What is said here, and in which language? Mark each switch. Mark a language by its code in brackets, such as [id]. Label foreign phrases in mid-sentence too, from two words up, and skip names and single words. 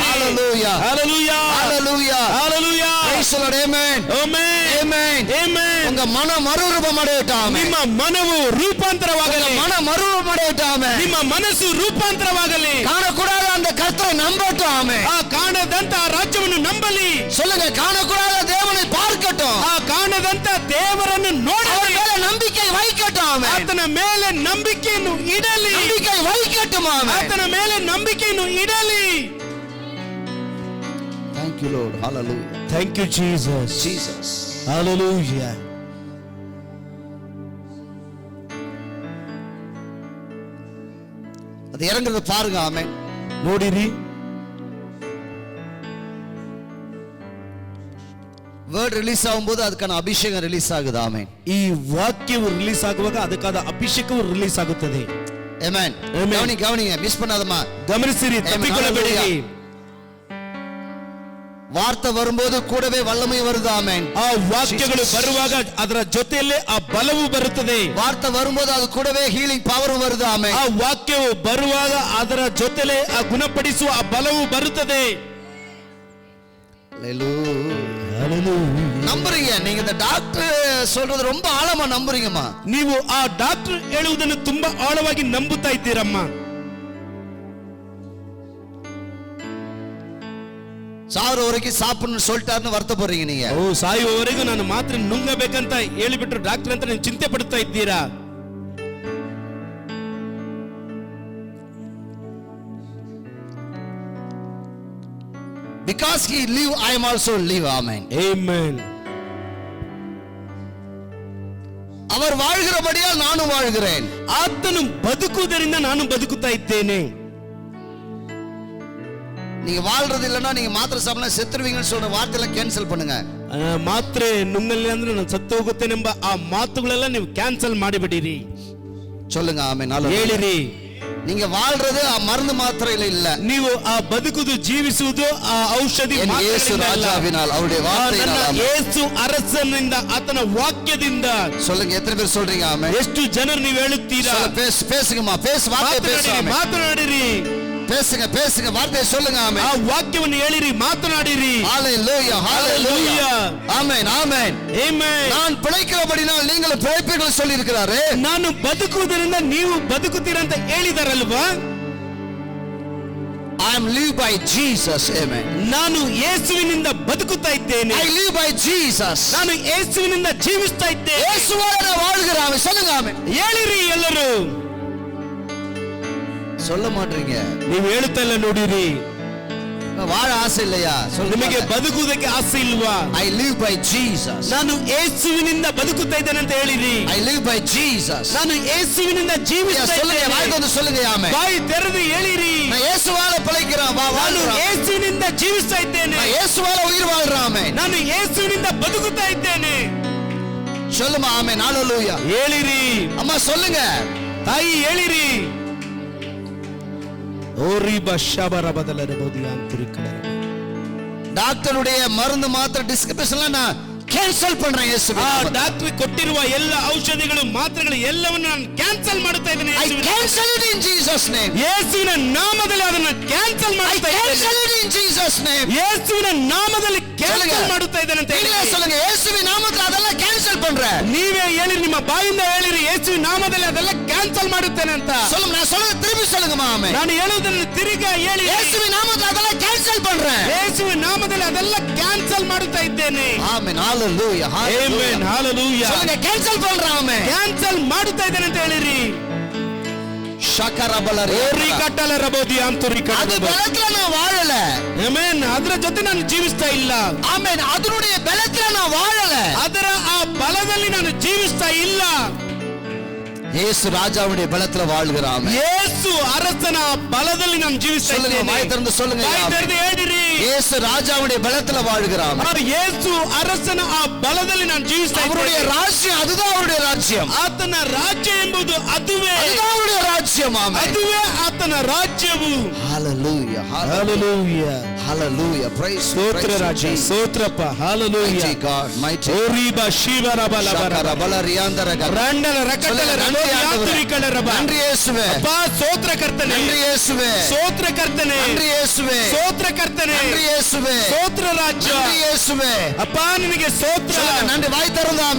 [en] ஹalleluya ஹalleluya ஹalleluya ஹalleluya praise the Lord. amen [ta] ஆமென் [en] amen [ta] ஆமென். உங்க மனம் மறுரூபம் அடையட்டும். [kn] ನಿಮ್ಮ ಮನವು ರೂಪಾಂತರವಾಗಲಿ. [ta] மனம் மறுரூபம் அடையட்டும். [kn] ನಿಮ್ಮ ಮನಸ್ಸು ರೂಪಾಂತರವಾಗಲಿ. [ta] காணக்கூடாத அந்த கர்த்தரை நம்பட்டும். ஆமென். [kn] ಆ ಕಾಣದಂತ ರಾಜ್ಯವನ್ನು ನಂಬಲಿ. [ta] சொல்லுங்க காணக்கூடாத தேவனை பார்க்கட்டும். [kn] ಆ ಕಾಣದಂತ ದೇವರನ್ನು ನೋಡಲಿ. [ta] அவர் மேல நம்பிக்கை வைக்கட்டும். ஆமென். [kn] ಆತನ ಮೇಲೆ ನಂಬಿಕೆಯನ್ನು ಇಡಲಿ. [ta] நம்பிக்கை வைக்கட்டும். ஆமென். [kn] ಆತನ ಮೇಲೆ ನಂಬಿಕೆಯನ್ನು ಇಡಲಿ. [en] thank you lord hallelujah Thank you Jesus. jesus Hallelujah. [ta] அது இறங்குறது பாருங்க. ஆமென். [kn] ನೋಡಿರಿ [en] word release [ta] ஆகும்போது அதுக்கான அபிஷேகம் ரிலீஸ் ஆகுது. ஆமென். [kn] ಈ ವಾಕ್ಯವು ರಿಲೀಸ್ ಆಗುವಾಗ ಅದಕ್ಕಾದ ಅಭಿಷೇಕವು ರಿಲೀಸ್ ಆಗುತ್ತದೆ. [ta] ஆமென். கவனிங்க மிஸ் பண்ணாதமா. [kn] ಗಮನಿಸಿರಿ, ತಪ್ಪಿಕೊಳ್ಳಬೇಡಿರಿ. [ta] வார்த்தை வரும்போது கூடவே வல்லமை வருது. ஆமென். [kn] ಆ ವಾಕ್ಯಗಳು ಬರುವಾಗ ಅದರ ಜೊತೆಯಲ್ಲೇ ಆ ಬಲವು ಬರುತ್ತದೆ. [ta] வார்த்தை வரும்போது அது கூடவே [en] healing power [ta] வருது. ஆமென். [kn] ಆ ವಾಕ್ಯವು ಬರುವಾಗ ಅದರ ಜೊತೆಲೇ ಆ ಗುಣಪಡಿಸುವ ಆ ಬಲವು ಬರುತ್ತದೆ. [ta] நம்புறீங்க நீங்க இந்த டாக்டர் சொல்றது ரொம்ப ஆழமா நம்புறீங்கம்மா. [kn] ನೀವು ಆ ಡಾಕ್ಟರ್ ಹೇಳುವುದನ್ನು ತುಂಬಾ ಆಳವಾಗಿ ನಂಬುತ್ತಾ ಇದ್ದೀರಮ್ಮ. [ta] சாவர வரைக்கும் சாப்பிடணும்னு சொல்லிட்டாருன்னு வருத்தப்படுறீங்க நீங்க. [kn] ಓ ಸಾಯುವವರೆಗೂ ನಾನು ಮಾತ್ರ ನುಂಗಬೇಕಂತ ಹೇಳಿಬಿಟ್ರು ಡಾಕ್ಟರ್ ಅಂತ ನೀವು ಚಿಂತೆ ಪಡ್ತಾ ಇದ್ದೀರಾ. [en] because he live I am also live. amen amen. [ta] அவர் வாழ்கிறபடியால் நானும் வாழ்கிறேன். [kn] ಆತನು ಬದುಕುವುದರಿಂದ ನಾನು ಬದುಕುತ್ತಾ ಇದ್ದೇನೆ. [ta] நீங்க வாழ்றது இல்லனா நீங்க மாத்திரை சாப்பிட்டா செத்துருவீங்கன்னு சொல்ற வார்த்தையெல்லாம் கேன்சல் பண்ணுங்க. [kn] ಮಾತ್ರೆ ನುಂಗಲಿಲ್ಲ ಅಂದ್ರೆ ನಾನು ಸತ್ತು ಹೋಗುತ್ತೇನೆಂಬ ಆ ಮಾತುಗಳೆಲ್ಲ ನೀವು ಕ್ಯಾನ್ಸಲ್ ಮಾಡಿಬಿಡಿರಿ. [ta] சொல்லுங்க ஆமென். [kn] ಹೇಳಿರಿ, [ta] நீங்க வாழ்றது ಆ மருந்து மாத்திரையில இல்ல. [kn] ನೀವು ಆ ಬದುಕುವುದು ಜೀವಿಸುವುದು ಆ ಔಷಧಿ [ta] ಯೇಸು ರಾಜಾವಿனால் அவருடைய வார்த்தையினால். [kn] ಯೇಸು ಅರಸನಿಂದ ಆತನ ವಾಕ್ಯದಿಂದ. [ta] சொல்லுங்க எத்தனை பேர் சொல்றீங்க ஆமென்? [kn] ಎಷ್ಟು ಜನರು ನೀವು ಹೇಳುತ್ತೀರಾ? [ta] பேசுங்கம்மா, வார்த்தை பேசுங்க. [kn] ಮಾತನಾಡಿರಿ, [ta] பேசுங்க வார்த்தையை சொல்லுங்க. ஆமென். [kn] ಆ ವಾಕ್ಯವನ್ನು ಹೇಳಿರಿ, ಮಾತನಾಡಿರಿ. [en] hallelujah hallelujah [ta] ஆமென் ஆமென் [kn] ಆಮೆನ್. [ta] நான் பிழைக்கிறபடினால் நீங்கள் பிழைப்பீர்கள் சொல்லி இருக்கிறாரே. [kn] ನಾನು ಬದುಕುವುದರಿಂದ ನೀವು ಬದುಕುತ್ತೀರಾ ಅಂತ ಹೇಳಿದಾರಲ್ವಾ? [en] I am live by Jesus. amen [kn] ನಾನು ಯೇಸುವಿನಿಂದ ಬದುಕುತ್ತಾ ಇದ್ದೇನೆ. [en] I live by Jesus. [kn] ನಾನು ಯೇಸುವಿನಿಂದ ಜೀವಿಸ್ತಾ ಇದ್ದೇನೆ. [ta] இயேசுவோட நான் வாழ்கிறேன். சொல்லுங்க ஆமென். [kn] ಹೇಳಿರಿ ಎಲ್ಲರೂ. [ta] சொல்ல மாட்டீங்க. [kn] ನೀವು ಹೇಳುತ್ತಾ ಇಲ್ಲ ನೋಡಿರಿ. [ta] வாழ ஆசை இல்லையா? [kn] ನಿಮಗೆ ಬದುಕುವುದಕ್ಕೆ ಆಸೆ ಇಲ್ವಾ? [en] I live by Jesus. [kn] ನಾನು ಯೇಸುವಿನಿಂದ ಬದುಕುತ್ತಾ ಇದ್ದೇನೆ ಅಂತ ಹೇಳಿರಿ. [en] I live by Jesus. [kn] ನಾನು ಯೇಸುವಿನಿಂದ ಜೀವಿಸ್ತಾ [ta] சொல்லுங்க, [kn] ಇದ್ದೇನೆ. [ta] வாய் வந்து சொல்லுங்க ஆமென். [kn] ಬಾಯಿ ತೆರೆದು ಹೇಳಿರಿ, [ta] நான் இயேசுவால பிழைக்கிறேன். [kn] ನಾನು ಯೇಸುವಿನಿಂದ ಜೀವಿಸ್ತಾ ಇದ್ದೇನೆ. [ta] நான் இயேசுவால உயிர் வாழ்றேன். ஆமென். [kn] ನಾನು ಯೇಸುವಿನಿಂದ ಬದುಕುತ್ತಾ ಇದ್ದೇನೆ. [ta] சொல்லுமா ஆமென். ஹalleluya. [kn] ಹೇಳಿರಿ [ta] அம்மா சொல்லுங்க. [kn] ತಾಯಿ ಹೇಳಿರಿ. ஓரி பஷபர பதலரபோதி ஆந்திரிக்கல. [ta] டாக்டருடைய மருந்து மாத்திரை டிஸ்கிரிப்ஷன்ல நான் கேன்சல் பண்றேன். இயேசுவே [kn] ಡಾಕ್ಟರ್ ಕೊಟ್ಟಿರುವ ಎಲ್ಲ ಔಷಧಿಗಳು ಮಾತ್ರೆಗಳು ಎಲ್ಲವನ್ನು ನಾನು ಕ್ಯಾನ್ಸಲ್ ಮಾಡುತ್ತಾ ಇದ್ದೇನೆ. [en] I cancel it in Jesus name. [kn] ಯೇಸುವಿನ ನಾಮದಲ್ಲಿ ಅದನ್ನು ಕ್ಯಾನ್ಸಲ್ [en] I [kn] ಮಾಡುತ್ತಾ [en] cancel [kn] ಇದ್ದೇನೆ. [en] it in Jesus name. [kn] ಯೇಸುವಿನ ನಾಮದಲ್ಲಿ ಕ್ಯಾನ್ಸಲ್ ಮಾಡುತ್ತಾ ಇದ್ದೇನೆ ಅಂತ ಹೇಳಿ. [ta] நீங்களே சொல்லுங்க. இயேசுவின் நாமத்துல அதெல்லாம் கேன்சல் பண்றேன். [kn] ನೀವೇ ಹೇಳಿ, ನಿಮ್ಮ ಬಾಯಿಂದ ಹೇಳಿರಿ, ಯೇಸುವಿನ ನಾಮದಲ್ಲಿ ಅದೆಲ್ಲ ಕ್ಯಾನ್ಸಲ್ ಮಾಡುತ್ತೇನೆ ಅಂತ. [ta] சொல்லுங்க. நான் சொல்றது திருப்பி சொல்லுங்கமா. ஆமென். [kn] ನಾನು ಹೇಳುವುದನ್ನು ತಿರುಗಾ ಹೇಳಿ, [ta] இயேசுவின் நாமத்துல அதெல்லாம் கேன்சல் பண்றேன். [kn] ಯೇಸುವಿನ ನಾಮದಲ್ಲಿ ಅದೆಲ್ಲ ಕ್ಯಾನ್ಸಲ್ ಮಾಡುತ್ತಾ ಇದ್ದೇನೆ. [ta] ஆமென். ஹalleluya [kn] ಆಮೆನ್. ಹalleluya. [ta] சொல்லுங்க கேன்சல் பண்றேன். ஆமென். [kn] ಕ್ಯಾನ್ಸಲ್ ಮಾಡುತ್ತಾ ಇದ್ದೇನೆ ಅಂತ ಹೇಳಿರಿ. ಶಕರಬಲರಿ ಓರಿ ಕಟ್ಟಲ ರಬೋದಿ ಅಂತುರಿ [ta] அது பலத்துல நான் வாழல. [kn] ಆಮೆನ್. ಅದರ ಜೊತೆ ನಾನು ಜೀವಿಸ್ತಾ ಇಲ್ಲ. [ta] ஆமென். அதனுடைய பலத்துல நான் வாழல. [kn] ಅದರ ಆ ಬಲದಲ್ಲಿ ನಾನು ಜೀವಿಸ್ತಾ ಇಲ್ಲ. [ta] இயேசு ராஜாவுடைய பலத்துல வாழ்கிறான். [kn] ಯೇಸು ಅರಸನ ಬಲದಲ್ಲಿ ನಾನು ಜೀವಿಸ್ತಾ ಇದ್ದೇನೆ. [ta] வாய் திறந்து சொல்லுங்க. [kn] ಬಾಯಿ ತೆರೆದು ಹೇಳಿರಿ. [ta] இயேசு ராஜாவுடைய பலத்துல வாழ்கிறான். [kn] ಯೇಸು ಅರಸನ ಆ ಬಲದಲ್ಲಿ ನಾನು ಜೀವಿಸ್ತಾ ಇದ್ದೇನೆ. [ta] அவருடைய ராஜ்யம் அதுதான் அவருடைய ராஜ்யம். [kn] ಆತನ ರಾಜ್ಯ ಎಂಬುದು ಅದುವೇ. [ta] அதுதான் அவருடைய ராஜ்யம். ஆமென். [kn] ಅದುವೇ ಆತನ ರಾಜ್ಯವು. [en] ஹalleluya. ஹalleluya. ஹalleluya. praise [kn] ಸ್ತೋತ್ರ ರಾಜ. ಸ್ತೋತ್ರಪ್ಪ. [en] ಹalleluya. mighty God, mighty. ಓರಿಬಾ ಶಿವರಬಲಬರ ಬಲರಿಯಾಂದರ ರಂಡಲ ರಕಟಲ ಯಾತ್ರಿಕಳರಬ. [ta] நன்றி இயேசுவே. [kn] அப்பா ಸ್ತೋತ್ರಕರ್ತನೆ. [ta] நன்றி இயேசுவே. [kn] ಸ್ತೋತ್ರಕರ್ತನೆ. [ta] நன்றி இயேசுவே. [kn] ಸ್ತೋತ್ರಕರ್ತನೆ. [ta] நன்றி இயேசுவே. [kn] ಸ್ತೋತ್ರ ರಾಜ್ಯ. [ta] நன்றி இயேசுவே. [kn] அப்பா ನಿನಗೆ ಸ್ತೋತ್ರ. [ta] நன்றி. வாய் திறந்து ஆமென்.